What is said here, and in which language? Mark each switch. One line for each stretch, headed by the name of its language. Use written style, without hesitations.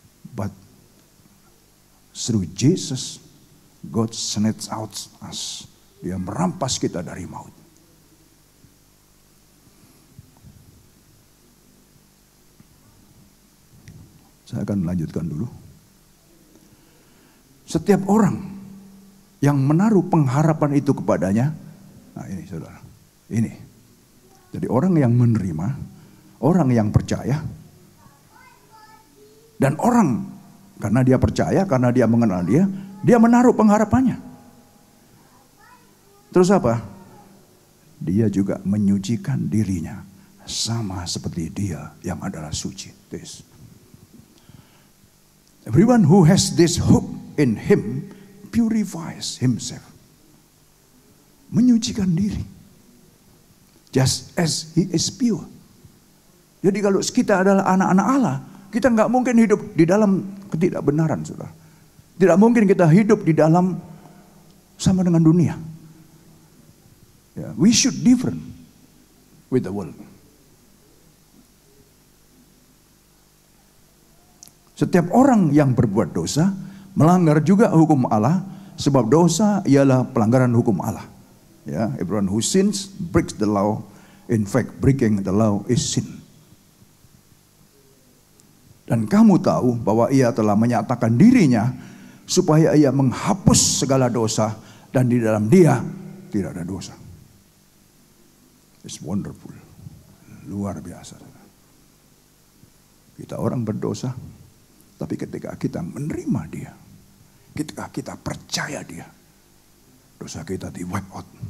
English: But through Jesus, God snatched out us.
Indonesian: Dia merampas kita dari maut. Saya akan melanjutkan dulu. Setiap orang yang menaruh pengharapan itu kepadanya, nah ini saudara, ini. Jadi orang yang menerima, orang yang percaya, dan orang karena dia percaya, karena dia mengenal dia menaruh pengharapannya. Terus apa? Dia juga menyucikan dirinya sama seperti dia yang adalah suci.
English: This. Everyone who has this hope in him purifies himself. Menyucikan diri. Just as he is pure.
Indonesian: Jadi kalau kita adalah anak-anak Allah, kita nggak mungkin hidup di dalam ketidakbenaran, saudara. Tidak mungkin kita hidup di dalam sama dengan dunia.
English: We should different with the world.
Indonesian: Setiap orang yang berbuat dosa melanggar juga hukum Allah, sebab dosa ialah pelanggaran hukum Allah.
English: Ya, everyone who sins breaks the law. In fact, breaking the law is sin.
Indonesian: Dan kamu tahu bahwa ia telah menyatakan dirinya supaya ia menghapus segala dosa dan di dalam dia tidak ada dosa. It's wonderful. Luar biasa. Kita orang berdosa, tapi ketika kita menerima dia, ketika kita percaya dia, dosa kita di wipe out.